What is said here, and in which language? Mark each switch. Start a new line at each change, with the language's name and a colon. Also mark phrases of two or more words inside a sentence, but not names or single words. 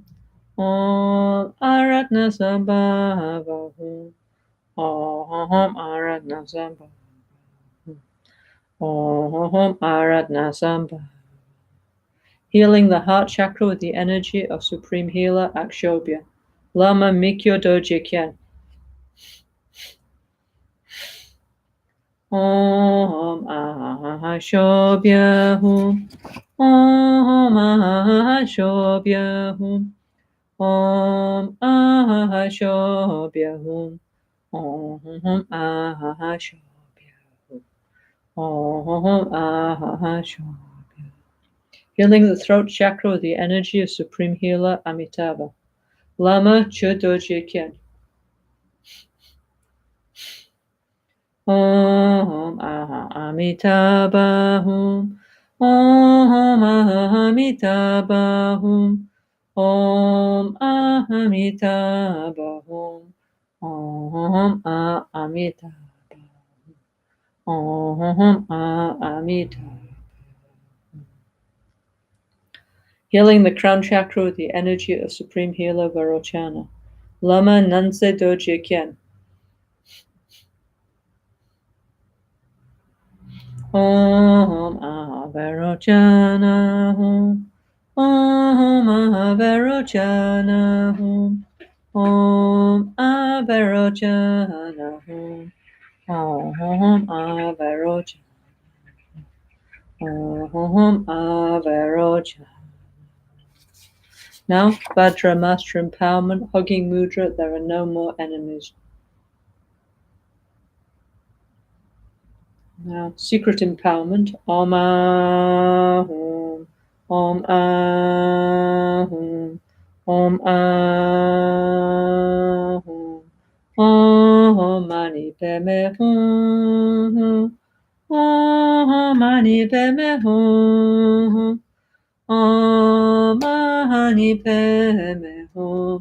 Sanskrit: Om Aratnasambhava Hum. Om Aratnasambhava. Om Aratnasambhava.
English: Healing the heart chakra with the energy of Supreme Healer Akshobhya.
Tibetan: Lama Mikyo Dorje Kyen.
Sanskrit: Om Ahashobhya Hum. Om Ahashobhya Hum. Om Ahashobhya Hum. Om Ahashobhya Hum. Om Ahashobhya.
English: Healing the throat chakra with the energy of Supreme Healer Amitabha.
Tibetan: Lama Chodorje Kyen.
Sanskrit: Om Amitabha Hum. Om Amitabha Hum. Om Amitabha Hum. Om Amitabha Hum. Om Amitabha.
English: Healing the crown chakra with the energy of Supreme Healer Varochana.
Tibetan: Lama Nanse Dorje Kyen.
Sanskrit: Om Varochana Hum. Om Varochana Hum. Om Varochana Hum. Om Varochana. Om Varochana.
English: Now, Vajra Master Empowerment, Hugging Mudra, there are no more enemies. Now, Secret Empowerment,
Sanskrit: Om Ahum, Om Ahum, Om Ahum, Om Mani Padme Hum, Om Mani Padme Hum, Om Mani Padme Hum,